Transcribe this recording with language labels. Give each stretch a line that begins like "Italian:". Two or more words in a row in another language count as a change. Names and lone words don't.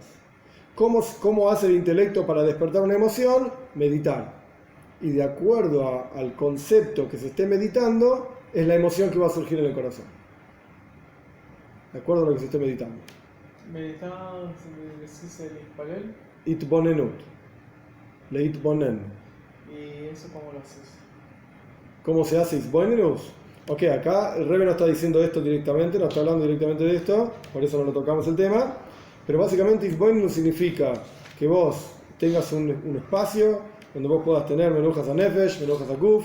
Spanish: ¿Cómo hace el intelecto para despertar una emoción? Meditar. Y de acuerdo al concepto que se esté meditando, es la emoción que va a surgir en el corazón. De acuerdo a lo que se esté meditando. Meditar, ¿decís el Ispalel?
Hebrew: התבוננות. להתבונן.
Spanish: ¿Y eso cómo lo haces? ¿Cómo se hace Itbonenut? Ok, acá el Rebbe no está diciendo esto directamente, no está hablando directamente de esto, por eso no lo tocamos el tema. Pero básicamente Itbonenut significa que vos tengas un espacio donde vos puedas tener
Hebrew: מנוחת הנפש, מנוחת הגוף,